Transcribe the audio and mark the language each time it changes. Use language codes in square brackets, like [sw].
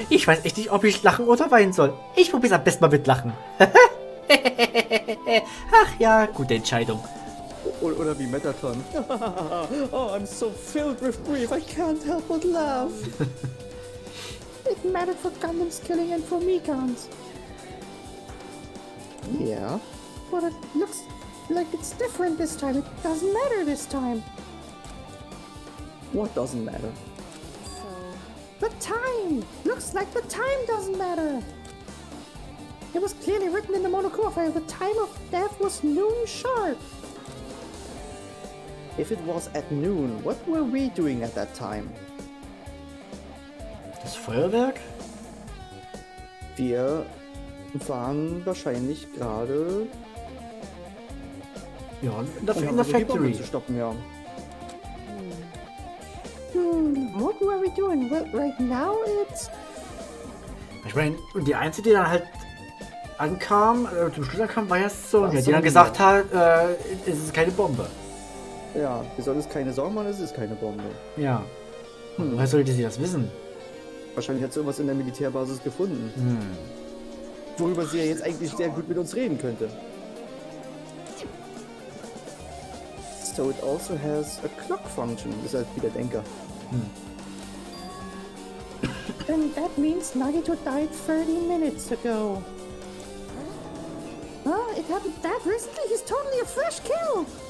[de] Ich weiß echt nicht, ob ich lachen oder weinen soll. Ich probier's am besten mal mit Lachen. Ach ja, gute Entscheidung. Oder wie Metaton. [en] Oh, I'm so filled with grief, I can't help but laugh. It mattered for Gundam's killing and for Mikan's. Yeah. But it looks like it's different this time. It doesn't matter this time. What doesn't matter? The time! Looks like the time doesn't matter. It was clearly written in the Monokuma file. The time of death was noon sharp. If it was at noon, what were we doing at that time? [de] Das Feuerwerk? Wir waren wahrscheinlich gerade Ja, in der und haben versucht, die Bombe Factory. zu stoppen, ja. [en] What were we doing? Well, right now it's... [de] Ich meine, und die Einzige, die dann halt ankam, zum Schluss ankam, war ja Sonja, Ach, die dann Sonja. gesagt hat, es ist keine Bombe. Ja, wir sollen uns keine Sorgen machen, es ist keine Bombe. Ja. Woher sollte sie das wissen? Wahrscheinlich hat sie irgendwas in der Militärbasis gefunden. Worüber sie ja jetzt eigentlich sehr gut mit uns reden könnte. [en] So it also has a clock function. [de] Ist halt wieder Denker. [en] Then that means Nagito died 30 minutes ago. Oh, it happened that recently? He's totally a fresh kill!